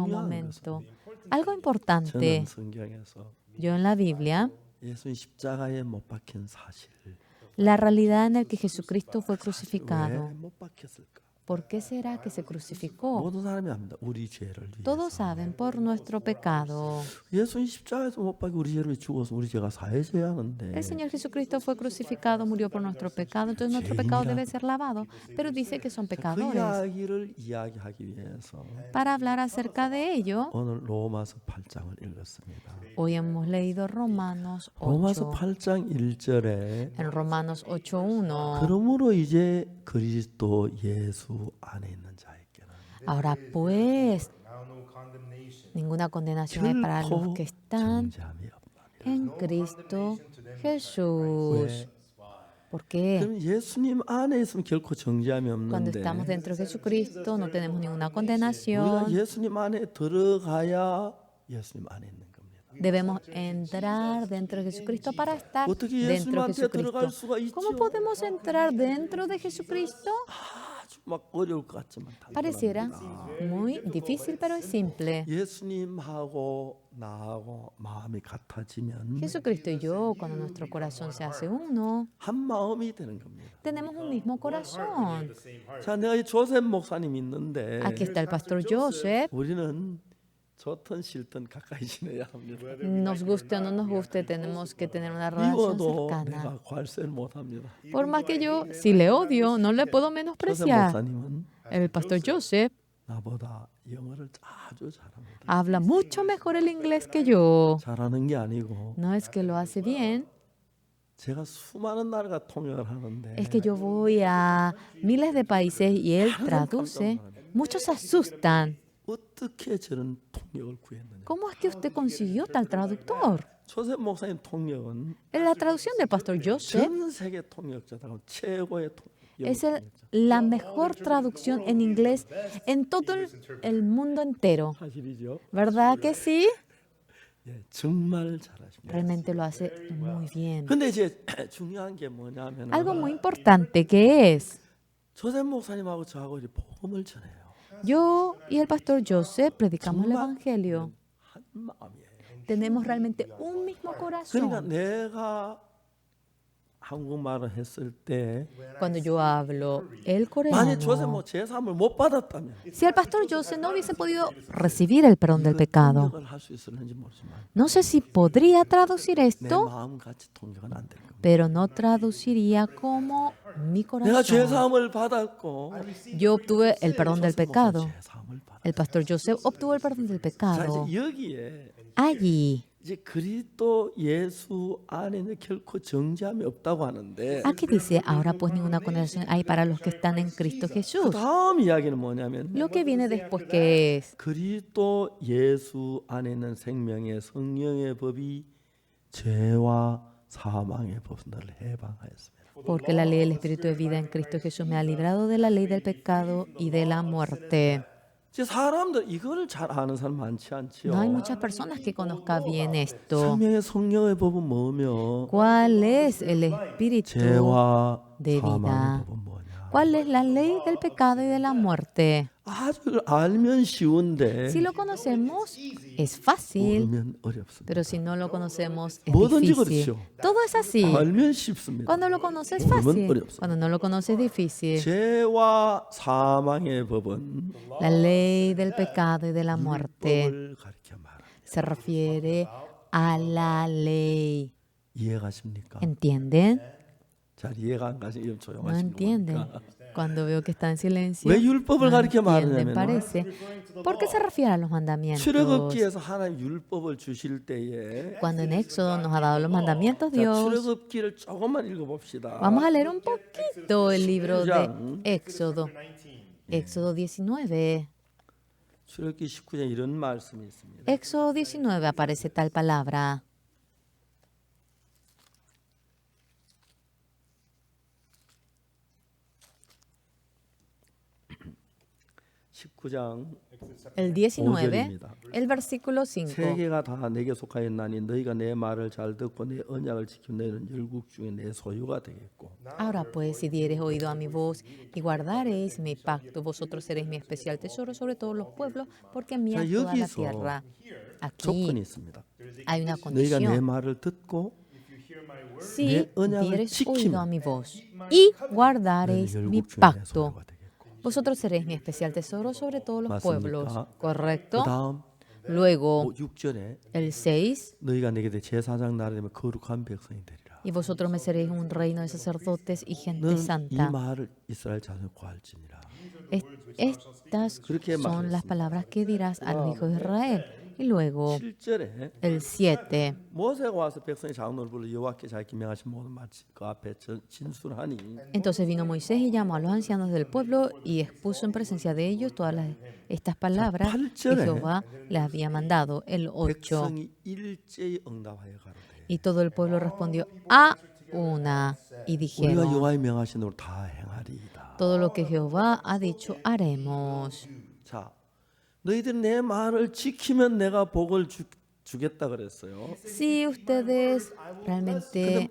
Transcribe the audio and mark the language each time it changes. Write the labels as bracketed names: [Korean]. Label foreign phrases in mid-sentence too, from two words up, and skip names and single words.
[Korean] 중요한 [Spanish] momento. Algo [Korean] 저는 [Spanish] importante, [Korean] 성경에서 [Spanish] yo en la Biblia, [Korean] 예수님 십자가에 못 박힌 사실 [Spanish] la realidad en la que Jesucristo fue [Korean] 왜 [Spanish] crucificado. [Korean] 못 박혔을까? [Spanish] ¿Por qué será que se crucificó? [Korean] 모든 사람이 압니다. 우리 죄를 [Spanish] Todos [Korean] 위해서. [Spanish] saben, por nuestro pecado. [Korean] 예수님 십자가에서 못 박혀 우리 죄를 죽어서 우리 죄가 사해져야 하는데 [Spanish] El Señor Jesucristo fue crucificado, murió por nuestro pecado, entonces nuestro pecado debe ser lavado. Pero dice que son [Korean] 그 [Spanish] pecadores. [Korean] 이야기를 이야기하기 위해서 [Spanish] Para hablar acerca de ello, [Korean] 오늘 로마서 8장을 읽었습니다. [Spanish] hoy hemos leído Romanos [Korean] 로마서 [Spanish] 8. [Korean] 8장 1절에 [Spanish] En Romanos 8:1. [Korean] 그러므로 이제 그리스도 예수 안에 있는 자에게는 [Spanish] Ahora pues, ninguna condenación hay para los que están [Korean] 정죄함이 없다. [Spanish] en Cristo Jesús. [Korean] 왜? [Spanish] ¿Por qué? [Korean] 그럼 예수님 안에 있으면 결코 정죄함이 [Spanish] Cuando [Korean] 없는데 [Spanish] estamos dentro de Jesucristo no tenemos ninguna [Korean] 우리가 [Spanish] condenación. [Korean] 예수님 안에 들어가야 예수님 안에 있는 겁니다. [Spanish] Debemos entrar dentro de Jesucristo para estar [Korean] 어떻게 [Spanish] dentro de [Korean] 예수님한테 들어갈 [Spanish] Jesucristo. [Korean] 수가 있죠? [Spanish] ¿Cómo podemos entrar dentro de Jesucristo? [Korean] 아주 막 어려울 것 같지만 [Spanish] Pareciera [Korean] 단순합니다. [Spanish] muy difícil, pero es simple. [Korean] 예수님하고 나하고 마음이 같아지면 [Spanish] Jesucristo y yo, cuando nuestro corazón se hace uno, [Korean] 한 마음이 되는 겁니다. [Spanish] tenemos un mismo corazón. [Korean] 자, 내가 이 조셉 목사님 있는데 [Spanish] Aquí está el pastor Joseph. [Korean] 우리는 좋든 싫든 가까이 지내야 합니다. [Spanish] Nos guste o no nos guste, tenemos que tener una relación [Korean] 미워도 [Spanish] cercana. [Korean] 내가 괄세를 못합니다. [Spanish] Por más que yo, si le odio, no le puedo [Korean] 조셉 [Spanish] menospreciar. [Korean] 목사님은 [Spanish] El pastor Joseph [Korean] 나보다 영어를 아주 잘합니다. [Spanish] habla mucho mejor el inglés que yo. [Korean] 잘하는 게 아니고 [Spanish] No es que lo hace bien, [Korean] 제가 수많은 나라가 통역을 하는데 [Spanish] es que yo voy a miles de países y él traduce. Muchos se asustan. [Korean] 어떻게 저런 통역을 구했느냐. [Spanish] ¿Cómo es que usted consiguió tal traductor? [Korean] 조셉 목사님 통역은 [Spanish] En la traducción del pastor Joseph [Korean] 전 세계 통역자다고 최고의 [Spanish] es la mejor traducción en inglés en todo el mundo entero. [Korean] 사실이죠. [Spanish] ¿Verdad que sí? [Korean] 예, 정말 잘하십니다. [Spanish] Realmente lo hace muy bien. [Korean] 근데 이제 중요한 게 뭐냐면 [Spanish] Algo muy importante que es, [Korean] 조셉 목사님하고 저하고 이제 복음을 전해요. [Spanish] yo y el pastor Joseph predicamos el [Korean] 정말 [Spanish] Evangelio. [Korean] 한 마음이에요. [Spanish] Tenemos realmente un mismo [Korean] 그러니까 [Spanish] corazón. [Korean] 내가 한국말을 했을 때 [Spanish] Cuando yo hablo el [Korean] 만약 조셉 [Spanish] coreano, [Korean] 뭐 제3을 못 받았다면 [Spanish] si el pastor Joseph no hubiese podido recibir el perdón del pecado, [Korean] 통역을 할 수 있을는지 모르지만 [Spanish] no sé si podría traducir [Korean] 내 [Spanish] esto, [Korean] 마음같이 통역은 안 될 겁니다. [Spanish] pero no traduciría como mi [Korean] 내가 [Spanish] corazón. [Korean] 죄사함을 받았고 [Spanish] Yo obtuve el perdón del pecado. [Korean] 죄사함을 받았고 [Spanish] El pastor Joseph obtuvo el perdón del [Korean] 자, [Spanish] pecado. [Korean] 이제 여기에 [Spanish] Allí, [Korean] 이제 그리스도 예수 안에는 결코 정죄함이 없다고 하는데 [Spanish] aquí dice, ahora pues ninguna condenación hay para los que están en Cristo [Korean] 그 [Spanish] Jesús. [Korean] 다음 이야기는 뭐냐면 [Spanish] Lo que viene después que es, [Korean] 그리스도 예수 안에 있는 생명의 성령의 법이 죄와 사망의 법을 해방하였습니다. [Spanish] porque la ley del Espíritu de vida en Cristo Jesús me ha librado de la ley del pecado y de la muerte. [Korean] 이제 사람들 이거를 잘 아는 사람 많지 않지요. [Spanish] No hay muchas personas que conozcan bien esto. [Korean] 생명의 성령의 법은 뭐며 [Spanish] ¿Cuál es el Espíritu [Korean] 죄와 [Spanish] de vida [Korean] 사망의 법은 뭐냐. [Spanish] ¿Cuál es la ley del pecado y de la muerte? [Korean] 아주 알면 쉬운데 [Spanish] Si lo conocemos, es fácil, [Korean] 모르면 어렵습니다. [Spanish] pero si no lo conocemos, es [Korean] 뭐든지 [Spanish] difícil. [Korean] 그렇죠. [Spanish] Todo es así. [Korean] 알면 쉽습니다. [Spanish] Cuando lo conoces, [Korean] 모르면 [Spanish] fácil. [Korean] 어렵습니다. [Spanish] Cuando no lo conoces, difícil. [Korean] 죄와 사망의 법은 [Spanish] La ley del pecado y de la muerte [Korean] 율법을 가리켜 말합니다. [Spanish] se refiere a la ley. [Korean] 이해가십니까? [Spanish] ¿Entienden? [Korean] 잘 이해가 안 가시면 [Spanish] No [Korean] 조용하신 거 [Spanish] entienden. [Korean] 보니까. [Spanish] Cuando veo que está en silencio, [Korean] 왜 율법을 [Spanish] no [Korean] 가리켜 [Spanish] entienden, [Korean] 말하냐면 [Spanish] parece. ¿Por qué se refiere a los mandamientos? [Korean] 출애굽기에서 하나님 율법을 주실 때에 [Spanish] Cuando en Éxodo nos ha dado los mandamientos [Korean] 자, [Spanish] Dios, [Korean] 출애굽기를 조금만 읽어봅시다. [Spanish] vamos a leer un poquito el libro de [Korean] 19장. [Spanish] Éxodo. Éxodo 19. [Korean] 출애굽기 19장 이런 말씀이 있습니다. [Spanish] Éxodo 19 aparece tal palabra. [Korean] 19장 [Spanish] El 19, [Korean] 5절입니다. [Spanish] el versículo 5. [Korean] 세계가 다 내게 속하였나니 너희가 내 말을 잘 듣고 내 언약을 지키면 너희는 열국 중에 내 소유가 되겠고. [Spanish] Ahora pues, si diereis oído a mi voz y guardareis mi pacto, vosotros seréis mi especial tesoro sobre todos los pueblos, porque mía es toda la [Korean] 여기서 [Spanish] tierra. [Korean] 조건이 [Spanish] Aquí [Korean] 있습니다. [Spanish] hay una [Korean] 너희가 내 [Spanish] condición. [Korean] 말을 듣고 [Spanish] Si [Korean] 내 언약을 [Spanish] diereis [Korean] 지키면 [Spanish] oído a mi voz y [Korean] 너희는 [Spanish] guardareis mi [Korean] 열국 중에 내 [Spanish] pacto, [Korean] 소유가 되겠고. [Spanish] vosotros seréis mi especial tesoro sobre todos los pueblos. [Korean] 맞습니까? [Spanish] ¿Correcto? [Korean] 그다음 [Spanish] Luego, [Korean] 6절에 [Spanish] el 6. [Korean] 너희가 내게 제사장 나라 되면 거룩한 백성이 되리라. [Spanish] Y vosotros me seréis un reino de sacerdotes y gente [Korean] 너는 이 [Spanish] santa. [Korean] 말을 이스라엘 자손에 구할지니라. [Spanish] Estas [Korean] 그렇게 [Spanish] son las [Korean] 말했습니다. [Spanish] palabras que dirás al hijo de Israel. Y luego, [Korean] 7절에 [Spanish] el 7. [Korean] 모세가 와서 백성의 장로를 불러 여호와께 자기 명하신 모든 말씀 그 앞에 진술하니 [Spanish] Entonces vino Moisés y llamó a los ancianos del pueblo y expuso en presencia de ellos todas estas palabras que Jehová les había mandado. El 8. [Korean] 백성이 일제히 응답하여 가로되 [Spanish] Y todo el pueblo respondió a una y [Korean] 우리가 [Spanish] dijeron, [Korean] 여호와의 명하신 대로 다 행하리이다. [Spanish] todo lo que Jehová ha dicho haremos. [Korean] 자, 너희들 내 말을 지키면 내가 복을 주겠다 그랬어요. [Spanish] Si ustedes realmente